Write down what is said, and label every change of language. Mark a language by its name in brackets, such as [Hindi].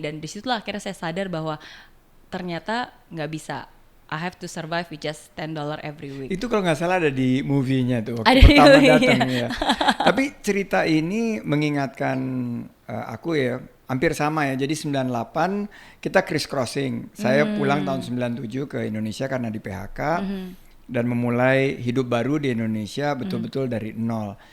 [Indonesian] Dan disitulah akhirnya saya sadar bahwa ternyata nggak bisa. [English] I have to survive with just $10 every week. [Indonesian] Itu kalau nggak salah ada di movie-nya tuh waktu Ada pertama di datang ya. Tapi cerita ini mengingatkan aku ya, hampir sama ya. Jadi 98 kita criss crossing. Saya pulang tahun 97 ke Indonesia karena di PHK dan memulai hidup baru di Indonesia betul-betul dari nol.